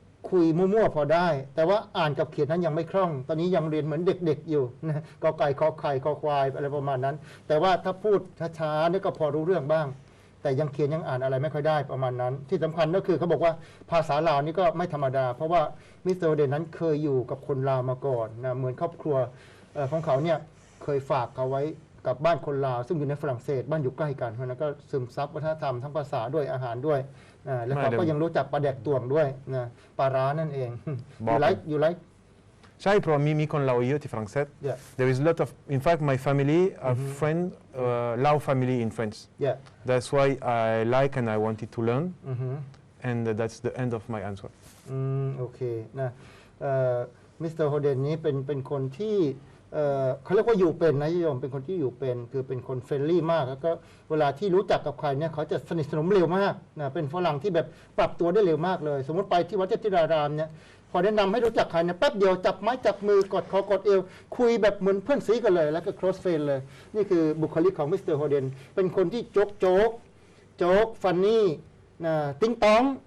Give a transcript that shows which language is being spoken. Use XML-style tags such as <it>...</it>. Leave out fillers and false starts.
<th>คุยมั่วๆพอได้แต่ว่าอ่านกับเขียนนั้นยังไม่คล่องตอนนี้ยังเรียนเหมือนเด็กๆอยู่นะกอไก่ขอไข่คอควายอะไรประมาณนั้นแต่ว่าถ้าพูดช้าๆนี่ก็พอรู้เรื่องบ้างแต่ยังเขียนยังอ่านอะไรไม่ค่อยได้ประมาณนั้นที่สำคัญก็คือเขาบอกว่าภาษาลาวนี่ก็ไม่ธรรมดาเพราะว่ามิสเตอร์เดนนั้นเคยอยู่กับคนลาวมาก่อนนะเหมือนครอบครัว ของเขาเนี่ยเคยฝากเขาไว้กับบ้านคนลาวซึ่งอยู่ในฝรั่งเศสบ้านอยู่ใกล้กันเพราะนั้นก็ซึมซับวัฒนธรรมทั้งภาษาด้วยอาหารด้วยแล้วเขาก็ยังรู้จักปลาแดกตวงด้วยนะปลาร้านั่นเอง</th> <en>you like</en> <th>ใช่เพราะมีคนลาวเยอะที่ฝรั่งเศส</th> <en>There is a lot of in fact my family are friend Lao family in France That's why I like and I wanted to learn and that's the end of my answer</en> <th>โอเคนะมิสเตอร์โฮเดนนี้เป็นคนที่เขาเรียกว่าอยู่เป็นนะโยมเป็นคนที่อยู่เป็นคือเป็นคนเฟรนลี่มากแล้วก็เวลาที่รู้จักกับใครเนี่ยเขาจะสนิทสนมเร็วมากนะเป็นฝรั่งที่แบบปรับตัวได้เร็วมากเลยสมมติไปที่วัดเจติรารามเนี่ยพอแนะนำให้รู้จักใครเนี่ยแป๊บเดียวจับไม้จับมือกดคอกดเอวคุยแบบเหมือนเพื่อนซีกันเลยแล้วก็ close friend เลยนี่คือบุคลิกของมิสเตอร์โฮเดนเป็นคนที่โจ๊กฟันนี่นะติ้งตอง</th>